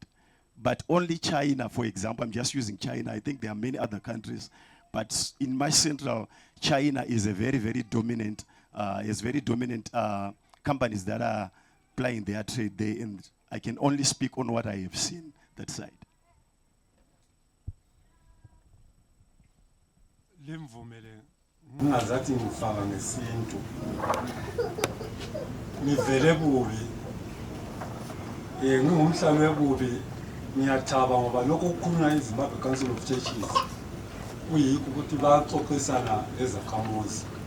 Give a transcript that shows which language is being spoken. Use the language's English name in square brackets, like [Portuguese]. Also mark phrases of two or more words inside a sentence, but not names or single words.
[English] But only China, for example, I'm just using China, I think there are many other countries, but in my central, China is a very, very dominant, companies that are plying their trade there, and I can only speak on what I have seen that side. [North Ndebele] Limvumele ngazathi ngifaka ngesintu ngivele kubi ngingumhlali webubi ngiyathaba ngoba lokho kukhulunywa eZimbabwe Council of Churches kuyikho ukuthi baxoxisana lezakhamuzi